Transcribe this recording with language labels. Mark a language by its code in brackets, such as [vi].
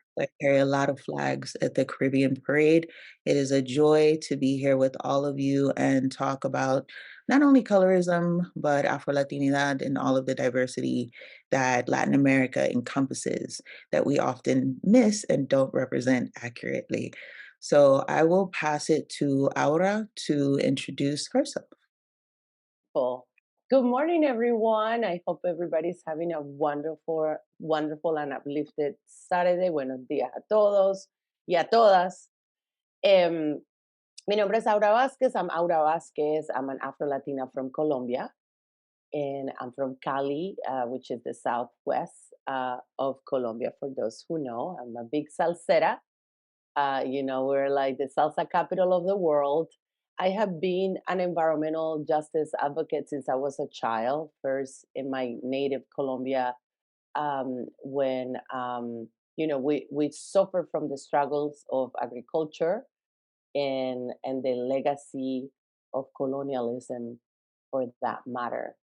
[en] I carry a lot of flags at the Caribbean Parade. It is a joy to be here with all of you and talk about not only colorism, but Afro-Latinidad and all of the diversity that Latin America encompasses that we often miss and don't represent accurately. So I will pass it to Aura to introduce herself. Cool. Good morning, everyone. I hope everybody's having a wonderful and uplifted Saturday. [es] Buenos días a todos y a todas. Mi nombre es Aura Vasquez. [en] I'm Aura Vasquez. I'm an Afro-Latina from Colombia. And I'm from Cali, which is the southwest of Colombia, for those who know. I'm a big salsera. We're like the salsa capital of the world. I have been an environmental justice advocate since I was a child, first in my native Colombia, when we suffer from the struggles of agriculture and the legacy of colonialism, for that matter.